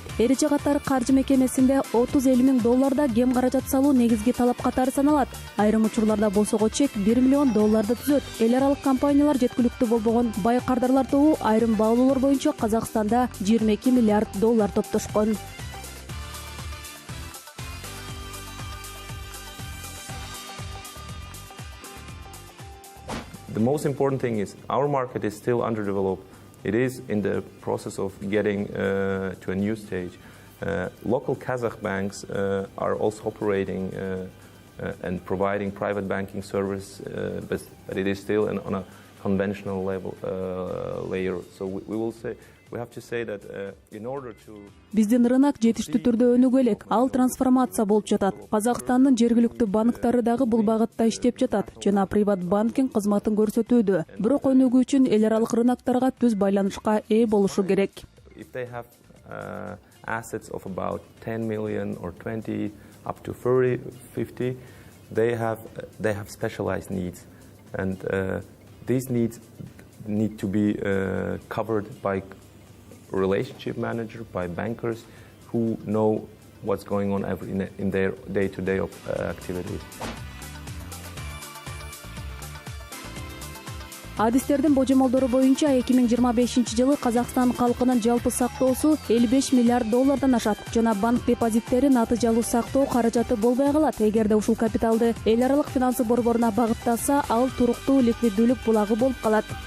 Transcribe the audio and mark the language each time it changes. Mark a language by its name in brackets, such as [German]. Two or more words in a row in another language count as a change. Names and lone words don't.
[Kyrgyz] Эреже катары каржы мекемесинде $30-50 миң кем каражат салуу негизги талап катары саналат. Айрым учурларда босого чек $1 миллион түзөт. Эл аралык компаниялар жеткиликтүү болбогон бай кардарлар тобу айрым баалоолор боюнча Казакстанда $22 миллиард топтошкон. [English] The most important thing is our market is still underdeveloped. It is in the process of getting to a new stage. Local Kazakh banks are also operating and providing private banking service, but it is still on a conventional level layer. So we have to say that in order to [Kyrgyz] Биздин рынок жетиштүү түрдө өнүгө элек, ал трансформация болуп жатат. Казакстандын жергиликтүү банктары дагы бул багытта иштеп жатат жана [English] private banking [Kyrgyz] кызматын көрсөтүүдө. Бирок өнүгүү үчүн эл аралык рыноктарга түз байланышка ээ болушу керек. [English] If they have assets of about 10 million or 20 up to 30, 50, they have specialized needs, and these needs need to be covered by relationship manager, by bankers who know what's going on in their day-to-day activities. [Kyrgyz] Адистердин божомолдору боюнча 2025 жылы Казакстан калкынын жалпы сактоосу $55 миллиард ашат жана банк депозиттери натыйжалуу сактоо каражаты болбой калат. Эгерде ушул капиталды эл аралык финансы борборуна багыттаса, ал туруктуу ликвиддүүлүк булагы болуп калат.